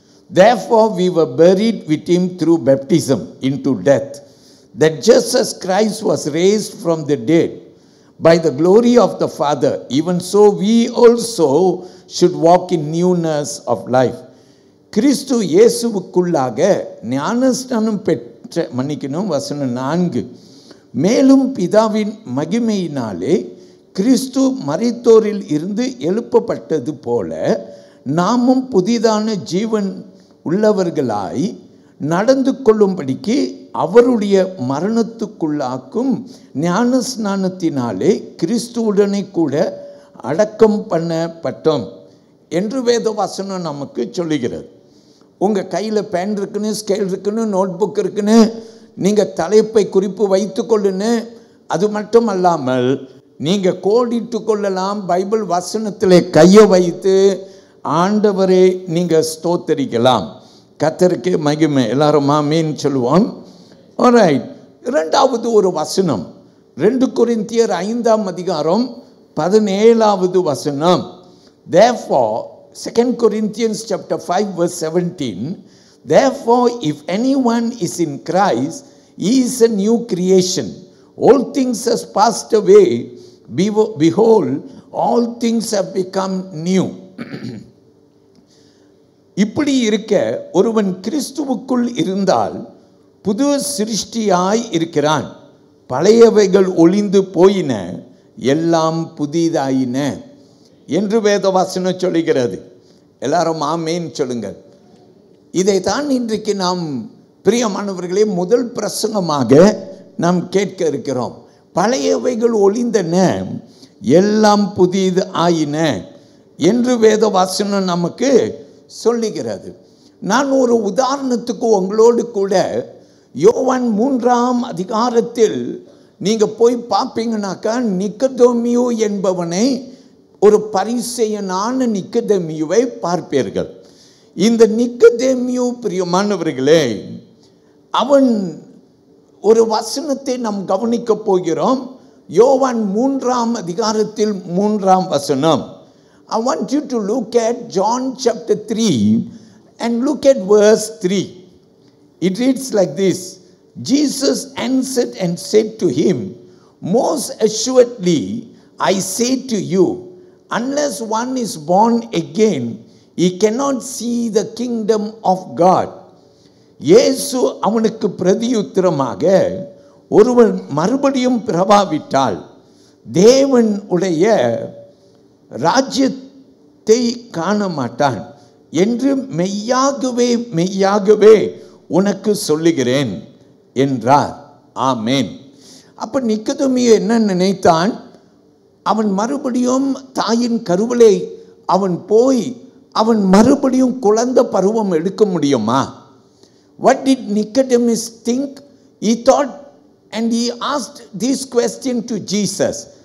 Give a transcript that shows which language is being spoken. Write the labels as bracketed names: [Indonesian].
[English] Therefore we were buried with him through baptism into death, that just as Christ was raised from the dead by the glory of the Father, even so we also should walk in newness of life. [Tamil] கிறிஸ்து இயேசுவுக்குள்ளாக ஞானஸ்நானம் பெற்ற, மன்னிக்கணும், வசனம் 4, மேலும் பிதாவின் மகிமையினாலே கிறிஸ்து மரித்தோரில் இருந்து எழுப்பப்பட்டது போல நாமும் புதிதான ஜீவன் உள்ளவர்களாய் நடந்து கொள்ளும்படிக்கு அவருடைய மரணத்துக்குள்ளாக்கும் ஞான ஸ்நானத்தினாலே கிறிஸ்துவுடனே கூட அடக்கம் பண்ணப்பட்டோம் என்று வேத வசனம் நமக்கு சொல்லுகிறது. உங்கள் கையில் பேன் இருக்குன்னு, ஸ்கேல் இருக்குன்னு, நோட் புக் இருக்குன்னு, நீங்கள் தலைப்பை குறிப்பு வைத்து கொள்ளுன்னு. அது மட்டும் அல்லாமல் நீங்கள் கோடிட்டு கொள்ளலாம். பைபிள் வசனத்தில் கையை வைத்து ஆண்டவரே நீங்கள் ஸ்தோத்தரிக்கலாம். கர்த்தருக்கு மகிமை. எல்லாரும் ஆமென் சொல்லுவோம். ஆல்ரைட். இரண்டாவது ஒரு வசனம், 2 கொரிந்தியர் 5ஆம் அதிகாரம் 17வது வசனம். [English] Therefore, 2 Corinthians chapter 5 verse 17, therefore if anyone is in Christ, he is a new creation. All things has passed away, behold, all things have become new. [Tamil] இப்படி இருக்க ஒருவன் கிறிஸ்துவுக்குள் இருந்தால் புது சிருஷ்டியாய் இருக்கிறான், பழையவைகள் ஒளிந்து போயின, எல்லாம் புதிதாயின என்று வேதவசனம் சொல்லுகிறது. எல்லாரும் ஆமென் சொல்லுங்கள். இதைத்தான் இன்றைக்கு நாம் பிரியமானவர்களே முதல் பிரசங்கமாக நாம் கேட்க இருக்கிறோம். பழையவைகள் ஒளிந்தன, எல்லாம் புதிது ஆயின என்று வேதவசனம் நமக்கு சொல்லுகிறது. நான் ஒரு உதாரணத்துக்கு உங்களோடு கூட யோவான் 3ஆம் அதிகாரத்தில் நீங்கள் போய் பார்ப்பீங்கன்னாக்கா, நிக்கதேமியு என்பவனை, ஒரு பரிசேயனான நிக்கதேமியுவை பார்ப்பீர்கள். இந்த நிக்கதேமியு பிரியமானவர்களே, அவன் ஒரு வசனத்தை நாம் கவனிக்க போகிறோம். யோவான் 3ஆம் அதிகாரத்தில் 3ஆம் வசனம். [English] I want you to look at John chapter 3 and look at verse 3. It reads like this. Jesus answered and said to him, most assuredly I say to you, unless one is born again, he cannot see the kingdom of God. [Tamil] இயேசு அவனுக்கு பிரதியுத்தரமாக, ஒருவன் மறுபடியும் பிறவாவிட்டால் தேவன் உடைய ராஜ்யத்தை காண மாட்டான் என்று மெய்யாகவே மெய்யாகவே உனக்கு சொல்லுகிறேன் என்றார். ஆமென். அப்ப நிக்கதேமியு என்ன நினைத்தான்? அவன் மறுபடியும் தாயின் கருவிலே அவன் போய் அவன் மறுபடியும் குழந்தை பருவம் எடுக்க முடியுமா? [English] What did Nicodemus think? He thought and he asked this question to Jesus.